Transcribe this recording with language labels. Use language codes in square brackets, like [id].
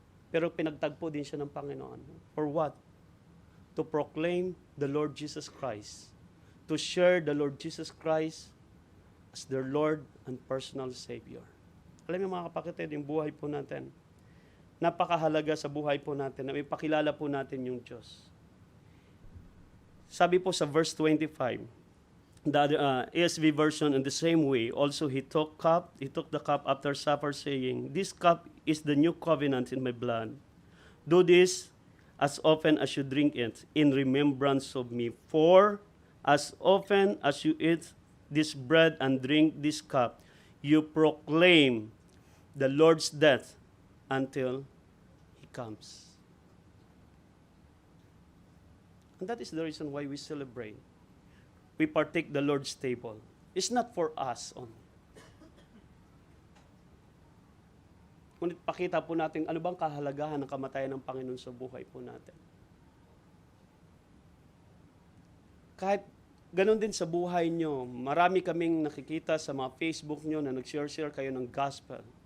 [tl] Pero pinagtagpo din siya ng Panginoon. [en] For what? To proclaim the Lord Jesus Christ. To share the Lord Jesus Christ as their Lord and personal Savior. [tl] Alam niyo mga kapatid, yung buhay po natin, napakahalaga sa buhay po natin na ipakilala po natin yung Diyos. Sabi po sa [en] verse 25, the ESV version, in the same way, also he took the cup after supper, saying, this cup is the new covenant in my blood. Do this as often as you drink it, in remembrance of me. For as often as you eat this bread and drink this cup, you proclaim the Lord's death until He comes. And that is the reason why we celebrate. We partake the Lord's table. It's not for us only. [tl] Ngunit pakita po natin ano bang kahalagahan ng kamatayan ng Panginoon sa buhay po natin. Kahit ganun din sa buhay nyo, marami kaming nakikita sa mga Facebook nyo na nag-share kayo ng gospel.